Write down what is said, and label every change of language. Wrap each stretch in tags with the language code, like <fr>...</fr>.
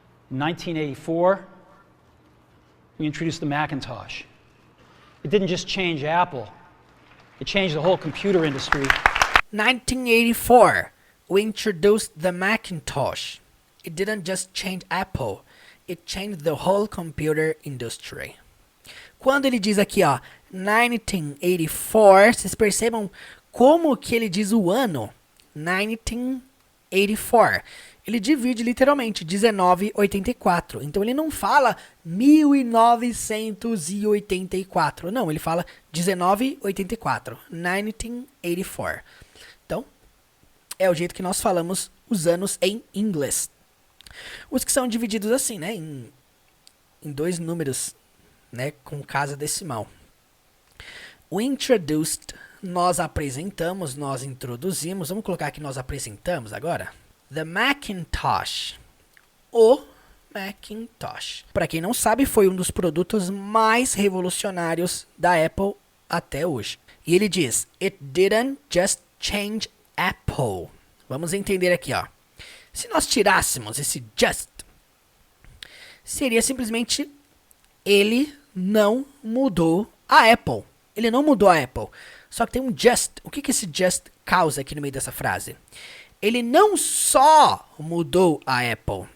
<en>In 1984, we introduced the Macintosh. It didn't just change Apple. It changed the whole computer industry. 1984, we introduced the Macintosh. It didn't just change Apple. It changed the whole computer industry.</en> <pt>Quando ele diz aqui, ó, 1984, vocês percebam como que ele diz o ano. 1984. Ele divide literalmente 1984. Então ele não fala 1984. Não, ele fala 1984. 1984. Então, é o jeito que nós falamos os anos em inglês. Os que são divididos assim, né, em dois números, né, com casa decimal. O introduced, nós apresentamos, nós introduzimos. Vamos colocar aqui nós apresentamos agora. The Macintosh. O Macintosh. Para quem não sabe, foi um dos produtos mais revolucionários da Apple até hoje. E ele diz,</pt> <en>it didn't just change Apple.</en> <pt>Vamos entender aqui, ó. Se nós tirássemos esse just, seria simplesmente ele não mudou a Apple. Ele não mudou a Apple. Só que tem um just. O que esse just causa aqui no meio dessa frase? Ele não só mudou a Apple.</pt>